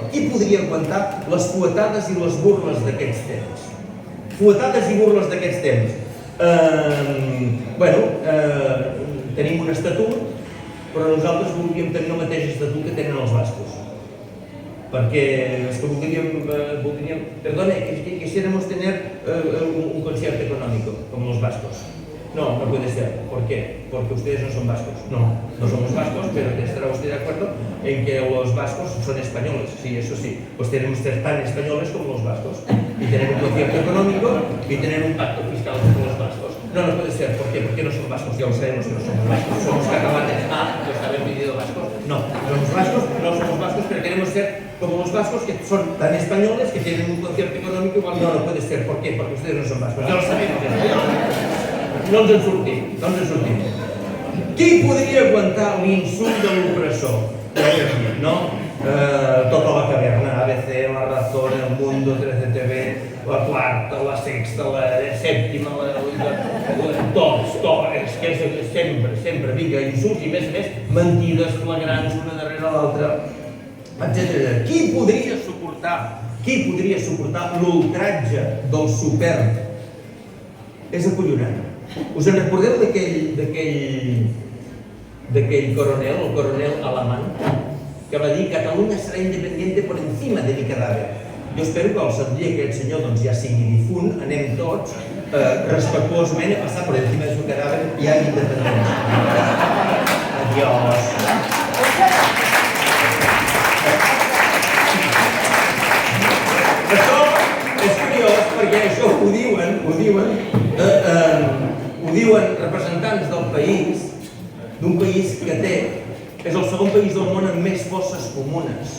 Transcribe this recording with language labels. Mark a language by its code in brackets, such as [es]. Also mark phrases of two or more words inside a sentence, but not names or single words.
[ca] Qui podria aguantar les fuetades i les burles d'aquests temps? Fuetades i burles d'aquests temps. Tenim un estatut, però nosaltres voldríem tenir el mateix estatut que tenen els bascos. Perquè és que voldríem... [es] Perdone, quisiéramos tener un concierto económico, com los vascos. No, no puede ser. ¿Por qué? Porque ustedes no son vascos. No, no somos vascos, pero estará usted de acuerdo en que los vascos son españoles. Sí, eso sí. Pues tenemos que ser tan españoles como los vascos. Y tener un concierto económico y tener un pacto fiscal como los vascos. No, no puede ser. ¿Por qué? Porque no son vascos. Ya lo sabemos que no somos vascos. Somos catalanes. Ah, pues haber vivido vascos. No, somos vascos, no somos vascos, pero queremos ser como los vascos, que son tan españoles, que tienen un concierto económico igual. No, no puede ser. ¿Por qué? Porque ustedes no son vascos. Ya lo sabemos. [ca] No ens en sortim, no ens en sortim. Qui podria aguantar l'insult de l'opressor? No? Tota la caverna, ABC, La Razón, El Mundo, 13TV, La Quarta, La Sexta, La Sèptima, tots, és que és sempre, vinga, insults i més, mentides flagrants una darrere l'altra, etc. Qui podria suportar l'ultratge del superb? És acollonant. Us en recordeu d'aquell coronel, el coronel alemany, que va dir Catalunya serà [es] independiente por encima de mi cadáver? [ca] Jo espero que el dia que aquest senyor ja sigui difunt, anem tots respectuosament a passar [es] por encima de su cadáver [ca] i a independència. [es] Adiós. [ca] Això és curiós perquè això ho diuen representants del país, d'un país que és el segon país del món amb més fosses comunes.